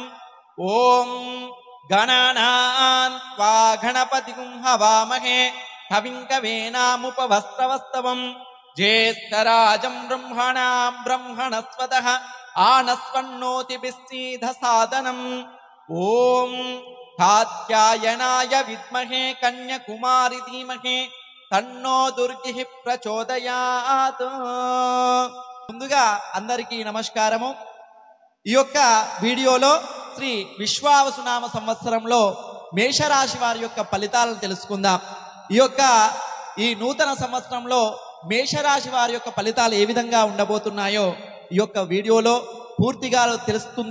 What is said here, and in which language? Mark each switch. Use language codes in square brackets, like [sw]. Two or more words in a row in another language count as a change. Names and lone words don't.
[sa] ओम गणानां त्वा गणपतिं हवामहे कविं कवीनामुपवस्त्रवस्तवं ज्येष्ठराजं ब्रह्मणां ब्रह्मणस्पतः आनस्वन्नोतिभिस्सीदसादनम्। ओम कात्यायनाय विद्महे कन्याकुमारी धीमहि तन्नो दुर्गिः प्रचोदयात्। [te] ముందుగా అందరికీ నమస్కారము। ఈ యొక్క వీడియోలో శ్రీ విశ్వావసునామ సంవత్సరంలో మేషరాశి వారి యొక్క ఫలితాలను తెలుసుకుందాం। ఈ నూతన సంవత్సరంలో మేషరాశి వారి యొక్క ఫలితాలు ఏ విధంగా ఉండబోతున్నాయో ఈ యొక్క వీడియోలో పూర్తిగా తెలుస్తుంది।